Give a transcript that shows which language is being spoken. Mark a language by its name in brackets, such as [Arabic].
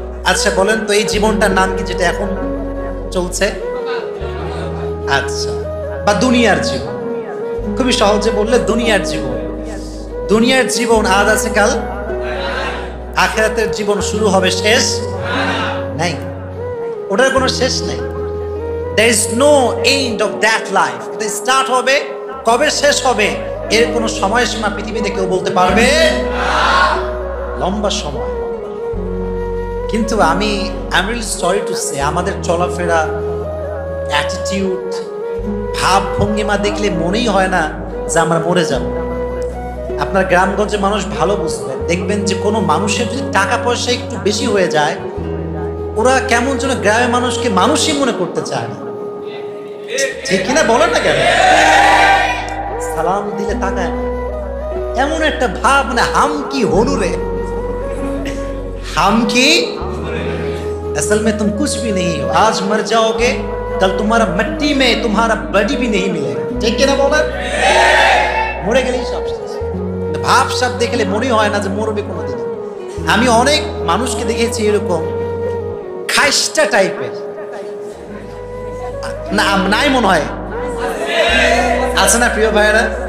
[Bangla] আচ্ছা বলেন তো, এই জীবনটার নাম কি যেটা এখন চলছে? আচ্ছা, বা দুনিয়ার জীবন। খুবই সহজে বললে দুনিয়ার জীবন। দুনিয়ার জীবন আজ আছে কাল, আখিরাতের জীবন শুরু হবে শেষ নাই, ওটার কোনো শেষ নেই। [English] There is no end of that life. [Bangla] এটা স্টার্ট হবে, কবে শেষ হবে এর কোনো সময়সীমা পৃথিবীতে কেউ বলতে পারবে না। লম্বা সময়। কিন্তু আমি [English] really sorry to say, [Bangla] আমাদের চলাফেরা, অ্যাটিটিউড, ভাব ভঙ্গিমা দেখলে মনেই হয় না যে আমরা মরে যাব। আপনার গ্রামগঞ্জে মানুষ ভালো বুঝবেন, দেখবেন যে কোনো মানুষের যদি টাকা পয়সা একটু বেশি হয়ে যায়, ওরা কেমন যেন গ্রামের মানুষকে মানুষই মনে করতে চায় না। ঠিক কিনা বলেন না কেন? সালাম দিলে তাকায়, এমন একটা ভাব, মানে [Hindi] হাম কি হনুরে, হাম কি असल में तुम कुछ भी नहीं हो, आज मर जाओगे, कल तुम्हारा मिट्टी में तुम्हारा बॉडी भी नहीं मिलेगा। [Bangla] ঠিক কিনা বলেন? মরে গেলেই সব শেষ। ভাব সব দেখলে মনে হয় না যে মরবে কোনোদিন। আমি অনেক মানুষকে দেখেছি এরকম খাইস্টা টাইপের, না নাই মনে হয় আছে না প্রিয় ভাইরা?